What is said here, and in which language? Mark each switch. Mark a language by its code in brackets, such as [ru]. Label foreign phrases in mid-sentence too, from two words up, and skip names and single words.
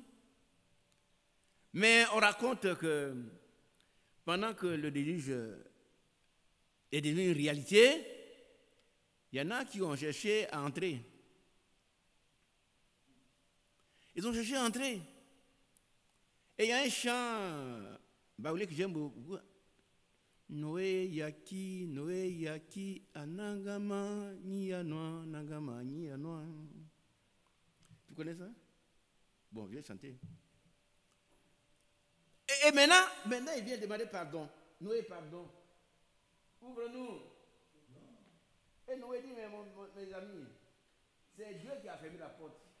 [fr] Mais on raconte que pendant que le déluge est devenu une réalité, il y en a qui ont cherché à entrer. Ils ont cherché à entrer. Et il y a un chant baoulé que j'aime beaucoup. [bci] Noé yaki, anangama, nianoa, nangama, nianoa. [fr] Tu connais ça? Bon, viens chanter. Et maintenant, il vient demander pardon. Noé, pardon. Ouvre-nous. Et Noé dit, mais mes amis, c'est Dieu qui a fermé la porte.